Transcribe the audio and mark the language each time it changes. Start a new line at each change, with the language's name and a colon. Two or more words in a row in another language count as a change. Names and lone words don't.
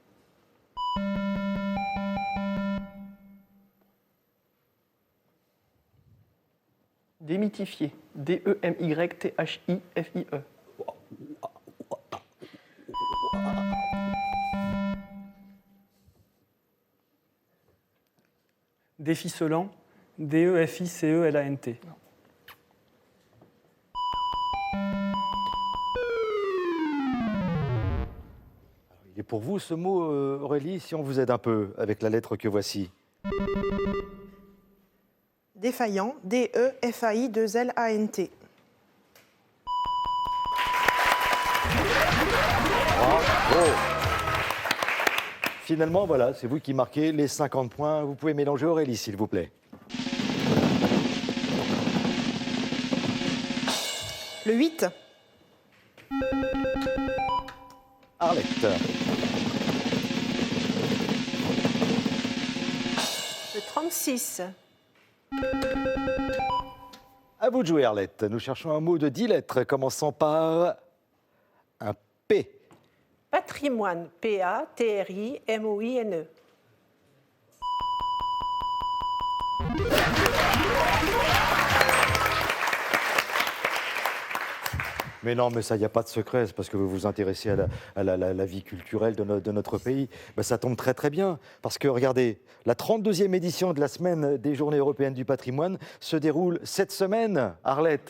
French: Démythifier. D-E-M-Y-T-H-I-F-I-E. Déficelant. D-E-F-I-C-E-L-A-N-T. Il est pour vous ce mot, Aurélie, si on vous aide un peu avec la lettre que voici. Défaillant. D-E-F-A-I-2-L-A-N-T. Bravo. Finalement, voilà, c'est vous qui marquez les 50 points. Vous pouvez mélanger Aurélie, s'il vous plaît. Le 8. Arlette. le 36. À vous de jouer, Arlette. Nous cherchons un mot de 10 lettres, commençant par un P. Patrimoine, P-A-T-R-I-M-O-I-N-E. Mais non, mais ça, il n'y a pas de secret, c'est parce que vous vous intéressez à la vie culturelle de notre pays. Ben, ça tombe très très bien, parce que regardez, la 32e édition de la Semaine des Journées européennes du patrimoine se déroule cette semaine, Arlette.